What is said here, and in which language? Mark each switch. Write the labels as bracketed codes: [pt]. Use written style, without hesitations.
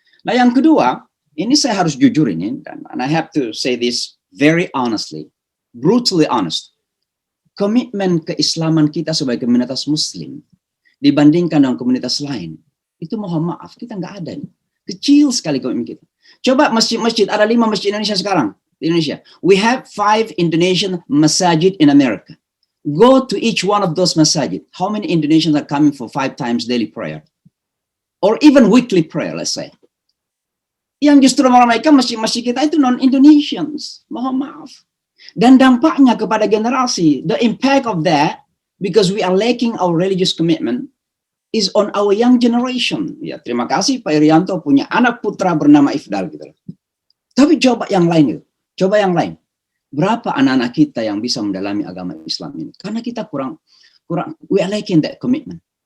[id] Nah, yang kedua, ini saya harus jujur ini, [en] and I have to say this very honestly, brutally honest. [id] Komitmen keislaman kita sebagai komunitas Muslim dibandingkan dengan komunitas lain, itu mohon maaf, kita nggak ada. Kecil sekali komitmen kita. Coba masjid-masjid, ada 5 masjid Indonesia sekarang. Di Indonesia. [en] We have 5 Indonesian masajid in America. Go to each one of those masajid. How many Indonesians are coming for 5 times daily prayer? Or even weekly prayer, let's say. [id] Yang justru meramaikan masjid-masjid kita itu non-Indonesians. Mohon maaf. Dan dampaknya kepada generasi, [en] the impact of that, because we are lacking our religious commitment, is on our young generation. [id] Ya, terima kasih Pak Irianto punya anak putra bernama Ifdal gitu. Tapi coba yang lain itu. Coba yang lain. Berapa anak-anak kita yang bisa mendalami agama Islam ini? Karena kita kurang, [en] we are lacking that commitment.